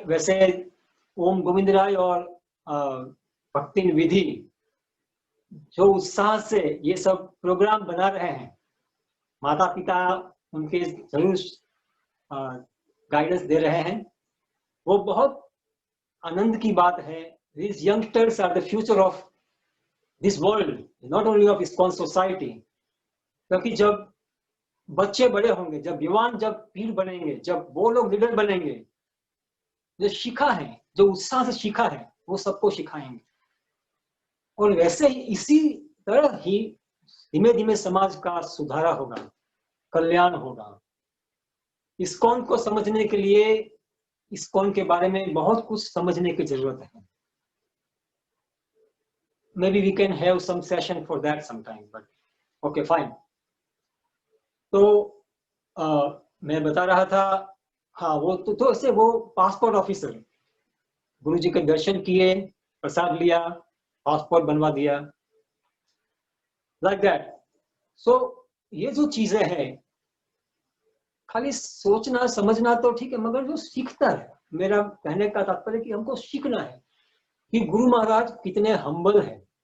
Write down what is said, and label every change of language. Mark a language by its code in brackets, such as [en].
[hi] वैसे ओम गोविंद राय और भक्ति विधि जो उत्साह से ये सब प्रोग्राम बना रहे हैं, माता पिता उनके जरूर गाइडेंस दे रहे हैं, वो बहुत आनंद की बात है, [en] these youngsters are the future of this world, not only of ISKCON society. [hi] क्योंकि जब बच्चे बड़े होंगे, जब युवान जब पीढ़ बनेंगे, जब वो लोग लीडर बनेंगे, जो सीखा है, जो उत्साह से सीखा है, वो सबको सिखाएंगे। और वैसे ही इसी तरह ही धीमे धीमे समाज का सुधारा होगा, कल्याण होगा। ISKCON को समझने के लिए ISKCON के बारे में बहुत कुछ समझने की जरूरत है। [en] Maybe we can have some session for that sometime, but okay, fine. [hi] तो मैं बता रहा था, हाँ वो तो ऐसे वो पासपोर्ट ऑफिसर, गुरुजी के दर्शन किए, प्रसाद लिया, पासपोर्ट बनवा दिया, [en] Like that. [hi] सो ये जो चीजें हैं, खाली सोचना समझना तो ठीक है, मगर जो सीखता है, मेरा कहने का तात्पर्य कि हमको सीखना है कि गुरु महाराज कितने हम्बल है।